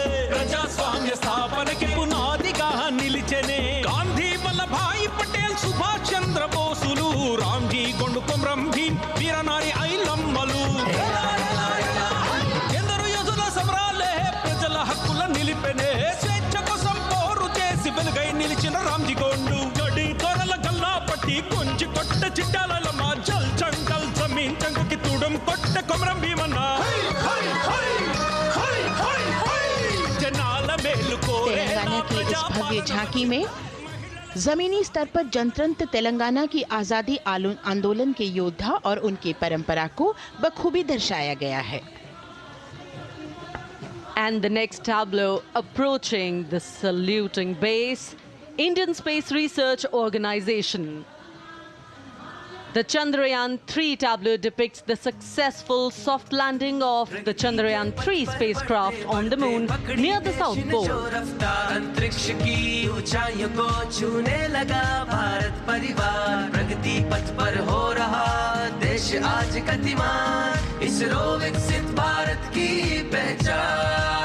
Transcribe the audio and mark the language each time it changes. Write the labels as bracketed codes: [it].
[te] ప్రజాస్వామ్య స్థాపనకి పునాదిగా నిలిచెనే గాంధీ వల్లభాయ్ పటేల్ సుభాష్ చంద్ర బోసులు రామ్జీ గొండు కొమరం భీం వీరనారి ఐలమ్మలు ఎందరో యోధుల సమరాలే ప్రజల హక్కుల నిలిపెనే స్వేచ్ఛ కోసం పోరు చేసి వెలుగై నిలిచిన రామ్జీ గొండు గడి దొరల గల్లా పట్టి కొంచి కొట్ట చిట్టాలమ్మ జల్ జంగల్ జమీన్ జంగుకి తుడం కొట్ట కొమరం భీమన్న [hi] तेलंगाना की इस भव्य झांकी में जमीनी स्तर पर जनतंत्र तेलंगाना की आजादी आंदोलन के योद्धा और उनकी परंपरा को बखूबी दर्शाया गया है। [en] And the next tableau approaching the saluting base, Indian Space Research Organization. The Chandrayaan-3 tableau depicts the successful soft landing of the Chandrayaan-3 spacecraft on the moon near the South Pole. [hi] अंतरिक्ष की ऊंचाइयों को छूने लगा भारत परिवार, प्रगति पथ पर हो रहा देश आज गतिमान, इसरो विकसित भारत की पहचान।